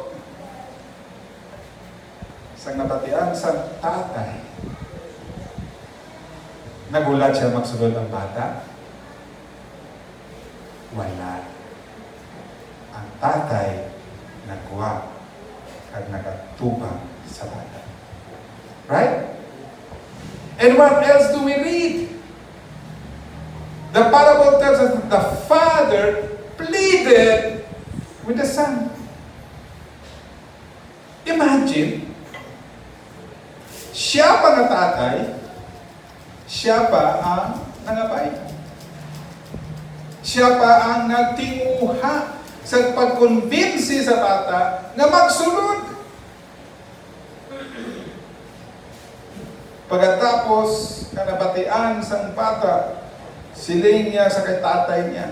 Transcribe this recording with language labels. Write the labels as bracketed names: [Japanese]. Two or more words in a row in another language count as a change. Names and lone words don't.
[Hiligaynon] Sa nabatian sa tatay. Nagulat siya magsulod ang bata? Wala. Ang tatay nagwa at nagatubang sa bata. [English] Right? And what else do we read? The parable tells us that the father pleaded with the son. Imagine, [Hiligaynon] siya pa na tatay, siya pa ang nangabay. Siya pa ang nagtinguha sa pag-convince sa bata na magsunod. Pagkatapos, kanabatian sang bata, siling niya sa kay tatay niya.